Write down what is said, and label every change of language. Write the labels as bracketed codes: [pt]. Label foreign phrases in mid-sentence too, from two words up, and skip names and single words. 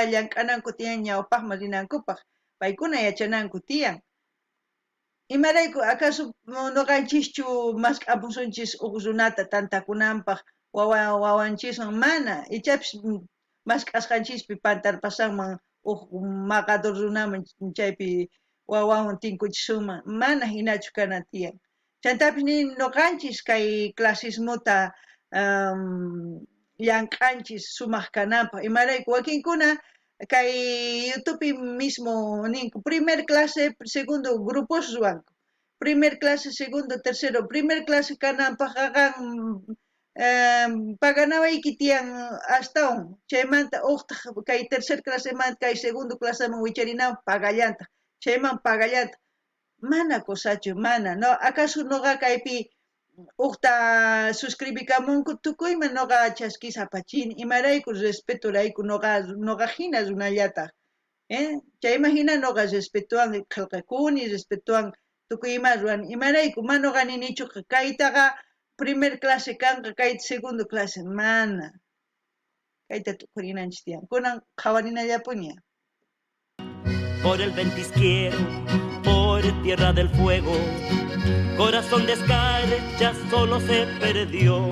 [qu] llank'ananku tiyan ñawpaqman rinankupaq paykuna yachananku tiyan imarayku acaso noqanchischu maskh'apusunchis runata tantakunanpaq wawanchiswan mana ichapis maskh'asqanchispi pantarpasanman maqadur runaman chaypi wawawan tinkuchisunman mana hinachu kana tiyan chantapis noqanchis kay clasismuta llank'anchis sumaq kananpaq imarayku wakinkuna kay YouTube mismo ninku [es] primer clase segundo grupos [qu] ruanku [es] primer clase segundo tercero primer clase [qu] kananpaq qan paganawayki tiyan astawan chaymanta uqtaq kay [es] tercer clase [qu] manta kay segundo claseman wicharinawan pagallanta chayman pagallanta mana kusachu mana [es] no acaso [qu] noqa kaypi uqta suscribikamunku tukuyman noqa chaskisa apachini imarayku respeturayku noqa hina runallataq chayman hina noqa respetuwan qillqakuni respetuwan tukuy ima ruwani imarayku ma noqa ninichu kaytaqa [es] primer clase [qu] kanqa kayta [es] segundo clase [qu] mana kayta tukurinanchis tiyan kunan qhawarinallapuña [es] por el ventisquero, por tierra del fuego, corazón de escarcha solo se perdió.